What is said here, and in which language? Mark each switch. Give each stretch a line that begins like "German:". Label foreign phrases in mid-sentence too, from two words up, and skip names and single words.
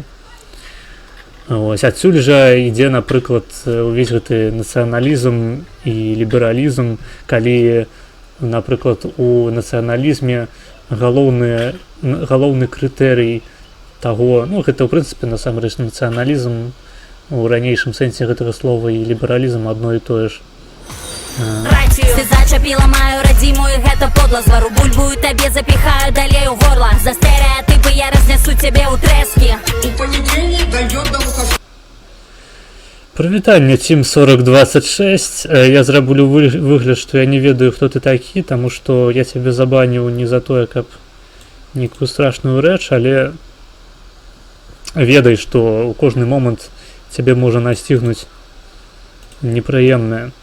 Belarusian: Ось, адсюль жа ідзе, напрыклад, увесь гэты нацыяналізм і лібералізм, калі, напрыклад, у нацыяналізме галоўны крытэрый таго, ну, гэта, ў прынцыпе, насамрэч нацыяналізм у ранейшым сэнсе гэтага слова і лібералізм адно і тое ж. Ты зачапіла маю радзіму, і гэта подла звару бульбу, і табе запіхаю далей у горла. За стэрэатыпы я разнесу цябе ў трэскі.
Russian: У понедельник дойдет до Лукашенко.
Belarusian: Прывітанне, Team 4026. Я зраблю выгляд, што я не ведаю, хто ты такі, таму што я цябе забаніў не за тое, каб нейкую страшную рэч, але ведай, што ў кожны момант цябе можа настігнуць непрыемнае.